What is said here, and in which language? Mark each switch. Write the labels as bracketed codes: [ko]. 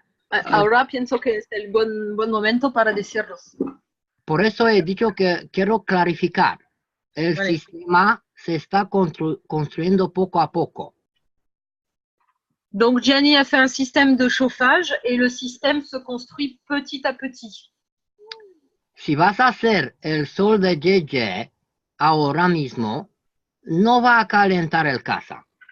[es] Ahora pienso que es el buen momento para decirlos. Por eso he dicho que quiero clarificar. El Vale. sistema se está construyendo poco a poco. [fr] Donc, Gianni a fait un système de chauffage et le système se construit petit à petit. [es] Si vas a hacer el sol de JJ ahora mismo, no va a calentar el casa.